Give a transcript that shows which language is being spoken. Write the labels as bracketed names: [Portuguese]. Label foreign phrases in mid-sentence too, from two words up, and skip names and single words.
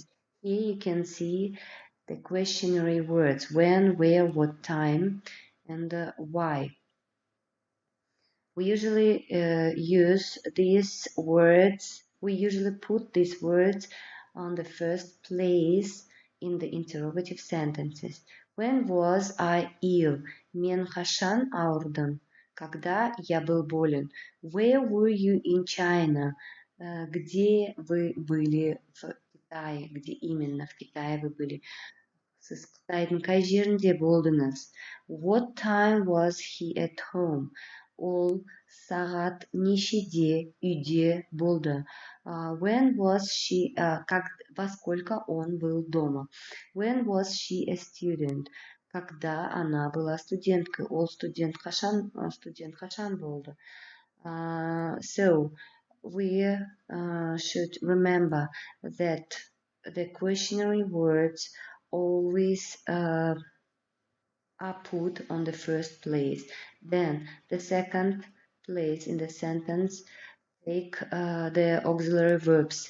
[English] Here you can see the questionary words when, where, what time, and why. We usually use these words, we usually put these words on the first place in the interrogative sentences. When was I ill? [Kazakh] Мен қашан ауырдым? [Russian] Когда я был болен? [English] Where were you in China? [Russian] Где вы были в Китае? Где именно в Китае вы были? [Kazakh] Сіз Қытайдың қай жерінде болдыңыз? [English] What time was he at home? [Kazakh] Ол сағат нешеде үйде болды? [English] When was she, [Russian] во сколько он был дома? [English] When was she a student? [Russian] Когда она была студенткой? [Kazakh] Ол студент қашан болды? [English] So we should remember that the questionary words always are put on the first place. Then the second place in the sentence take the auxiliary verbs.